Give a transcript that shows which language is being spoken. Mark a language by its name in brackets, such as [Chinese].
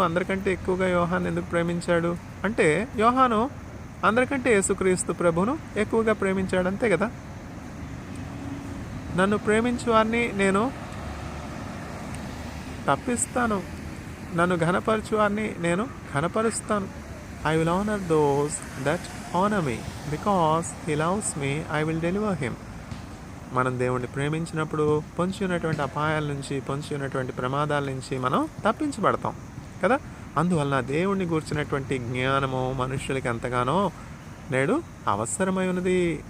[Telugu] అందరికంటే ఎక్కువగా యోహాను ఎందుకు ప్రేమించాడు అంటే, యోహాను అందరికంటే యేసుక్రీస్తు ప్రభును ఎక్కువగా ప్రేమించాడు, అంతే కదా. నన్ను ప్రేమించు వారిని నేను తప్పిస్తాను, నన్ను ఘనపరచు వారిని నేను ఘనపరుస్తాను. [English] I will honor those that honor me. Because he loves me, I will deliver him. [Telugu] మనం దేవుణ్ణి ప్రేమించినప్పుడు పొంచి ఉన్నటువంటి అపాయాల నుంచి, పొంచి ఉన్నటువంటి ప్రమాదాల నుంచి మనం తప్పించబడతాం కదా. అందువలన దేవుణ్ణి గూర్చినటువంటి జ్ఞానము మనుషులకి ఎంతగానో నేడు అవసరమై ఉన్నది.